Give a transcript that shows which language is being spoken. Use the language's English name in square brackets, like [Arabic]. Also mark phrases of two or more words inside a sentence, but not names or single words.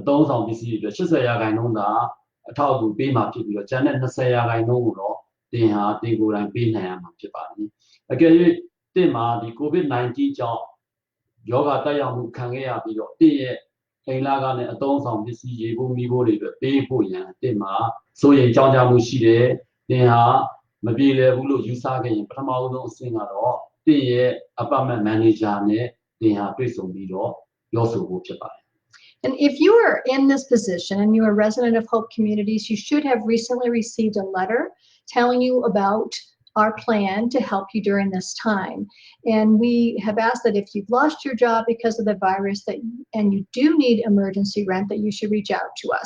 [Burmese] သုံးဆောင်ပစ္စည်းတွေ80ရာခိုင်နှုန်းသာအထောက်အကူပေးမှာဖြစ်ပြီးတော့ကျန်တဲ့20ရာခိုင်နှုန်းကိုတော့တင်ဟာတင်ကိုယ်တိုင်ပေးနိုင်ရမှာဖြစ်ပါတယ်အကယ်၍တင်မှာဒီ COVID-19 ကြောင့်ယောဂတက်ရောက်မှုခံခဲ့ရပြီးတော့တင်ရဲ့အိမ်လာကနေအသုံးဆောင်ပစ္စည်းရေဖို့မိဖို့တွေအတွက်ပေးဖို့ရန်တင်မှာစိုးရိမ်ကြောင်းကြမှုရှိတယ်တင်ဟာမပြေလည်ဘူးလို့ယူဆခဲ့ရင်ပထမဆုံးအဆင့်ကတော့တင်ရဲ့ [English] apartment manager [Burmese] နဲ့တင်ဟာတွေ့ဆုံပြီးတော့ပြောဆိုဖို့ဖြစ်ပါတယ် [English] And if you are in this position and you're a resident of Hope Communities, you should have recently received a letter telling you about our plan to help you during this time. And we have asked that if you've lost your job because of the virus and you do need emergency rent, that you should reach out to us.